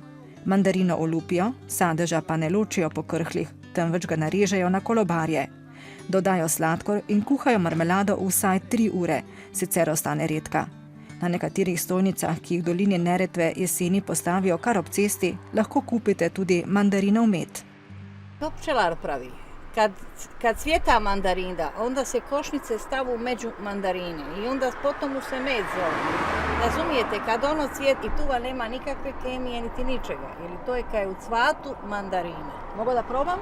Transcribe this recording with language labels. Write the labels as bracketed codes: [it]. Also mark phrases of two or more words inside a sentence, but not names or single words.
[sl] Mandarino olupijo, sadeža pa ne ločijo po krhlih, temveč ga narežejo na kolobarje. Dodajo sladkor in kuhajo marmelado vsaj 3 ure, sicer ostane redka. Na nekaterih stojnicah, ki jih v dolini Neretve jeseni postavijo kar ob cesti, lahko kupite tudi mandarinov med. To pčelar pravi. [hr] Kad cvjeta mandarina, onda se košnice stavu među mandarine i onda potom mu se med zove. Razumijete, kad ono cvjeti i tuva nema nikakve kemije niti ničega, jer to je kad je u cvatu mandarine. Mogu da probam?